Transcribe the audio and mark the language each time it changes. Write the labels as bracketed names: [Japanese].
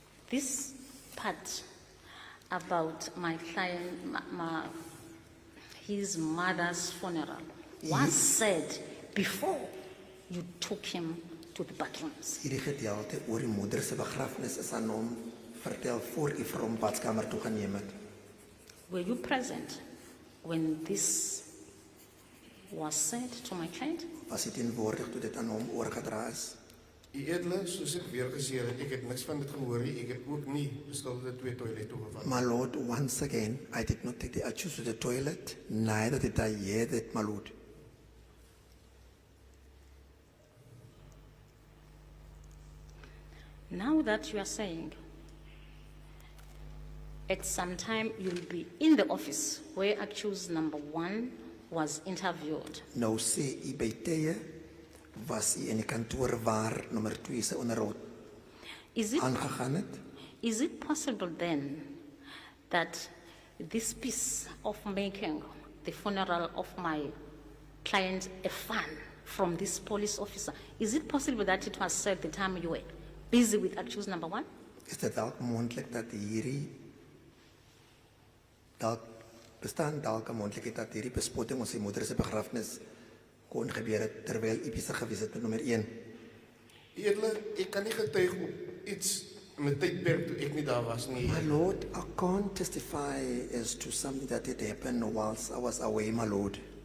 [English] this part about my client, his mother's funeral, was said before you took him to the bathrooms. [Afrikaans] hierdie gedeelte oor die moeder se begrafnis is aan hom vertel voor u vir hom badkamer toe geneem het. [English] Were you present when this was said to my client? [Afrikaans] Was hy teenwoordig toe dit aan hom oorgedra is? Die edele, soos ek weer gesê het, ek het niks van dit gehoor nie, ek het ook nie beskuldigde 2 toilet toegevat. [English] My Lord, once again, I did not take the accused to the toilet, neither did I hear that, my Lord. Now that you are saying, at some time you'll be in the office where accused number 1 was interviewed. [Afrikaans] Nou sê u by tye was u in die kantoor waar nommer 2 se onderhoud [English] Is it, [Afrikaans] aangegaan het. [English] is it possible then that this piece of making the funeral of my client a fun from this police officer, is it possible that it was said the time you were busy with accused number 1? [Afrikaans] Is dit dalk moontlik dat hierdie bestaan dalk 'n moontlikheid dat hierdie bespotting ons sy moeder se begrafnis kon gebeur het terwyl u besig gewees het met nommer 1. Edele, ek kan nie getuig op iets in 'n tydperk toe ek nie daar was nie. [English] My lord, I can't testify as to something that had happened whilst I was away, my lord.